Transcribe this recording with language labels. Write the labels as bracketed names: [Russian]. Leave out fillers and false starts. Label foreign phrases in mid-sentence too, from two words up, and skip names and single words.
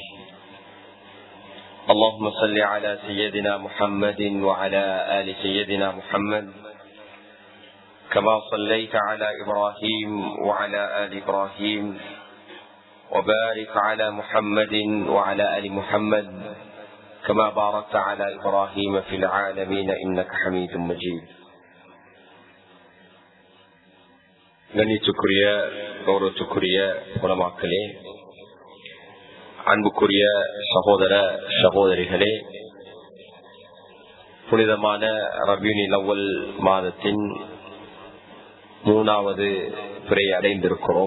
[Arabic] اللهم صل على سيدنا محمد وعلى آل سيدنا محمد كما صليت على إبراهيم وعلى آل إبراهيم، وبارك على محمد وعلى آل محمد كما باركت على إبراهيم في العالمين إنك حميد مجيد. [Tamil] கண்ணியத்துக்குரிய கௌரவத்துக்குரிய உலமாக்களே, அன்புக்குரிய சகோதர சகோதரிகளே, புனிதமான ரபியுல் அவ்வல் மாதத்தின் 3வது பிறை அடைந்திருக்கிறோம்.